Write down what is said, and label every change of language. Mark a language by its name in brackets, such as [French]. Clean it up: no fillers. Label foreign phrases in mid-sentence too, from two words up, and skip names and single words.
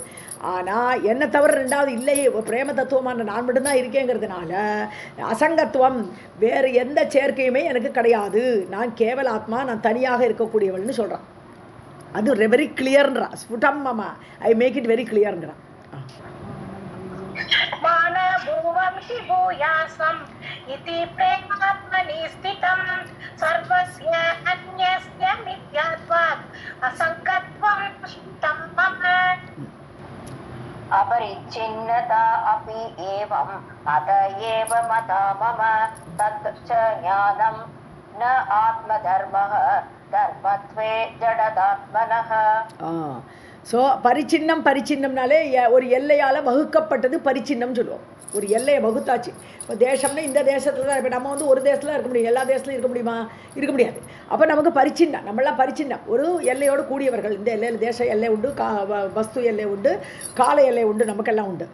[Tamil] ஆனால் என்னை தவிர ரெண்டாவது இல்லையே, பிரேம தத்துவமான நான் மட்டும்தான் இருக்கேங்கிறதுனால அசங்கத்துவம் வேறு எந்த சேர்க்கையுமே எனக்கு கிடையாது, நான் கேவல ஆத்மா, நான் தனியாக இருக்கக்கூடியவள்னு சொல்கிறான். அது [English] very clear-ன்றா, [Tamil] ஸ்புடம் மாமா, [English] I make it very clear-ன்றான். [Sanskrit] मानभुवंसि भूयासम् इति प्रेमात्मनि स्थितं सर्वस्य अन्यस्य मिथ्यात्वात् असङ्गत्वं स्फुटं मम अपरिच्छिन्नता अपि एवम् अत एव मता मम तत् च ज्ञानं न आत्मधर्मः धर्मत्वे जडदात्मनः. [Tamil] ஸோ பரிச்சின்னம்னாலே ஒரு எல்லையால் வகுக்கப்பட்டது பரிச்சின்னம் சொல்லுவோம். ஒரு எல்லையை வகுத்தாச்சு. இப்போ தேசம்னா இந்த தேசத்தில் தான், இப்போ நம்ம வந்து ஒரு தேசத்தில் இருக்க முடியும், எல்லா தேசத்துலையும் இருக்க முடியுமா? இருக்க முடியாது. அப்போ நமக்கு பரிச்சின்னம், நம்மளாம் பரிச்சின்னம், ஒரு எல்லையோடு கூடியவர்கள். இந்த எல்லையில் தேச எல்லை உண்டு, வஸ்து எல்லை உண்டு, கால எல்லை உண்டு, நமக்கெல்லாம் உண்டு.